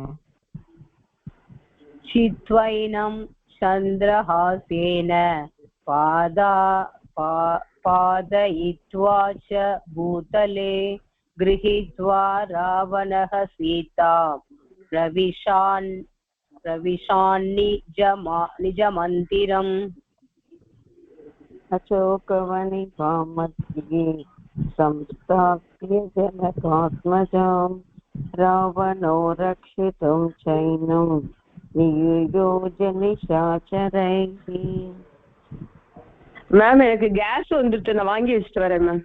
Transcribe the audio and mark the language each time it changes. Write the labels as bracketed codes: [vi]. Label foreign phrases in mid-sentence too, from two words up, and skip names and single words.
[sa] चित्वैनं चन्द्रहासेन पादयित्वा च भूतले गृहीत्वा रावणः सीतां प्रविशान् निजमन्दिरम् अशोकवनिकां मध्ये संस्थाप्य जनकात्मजां रावणो रक्षितुं चैनं नियोज्य निशाचरैः [ta] மேம் எனக்கு கேஸ் வந்துட்டு நான் வாங்கி வச்சுட்டு வரேன் மேம்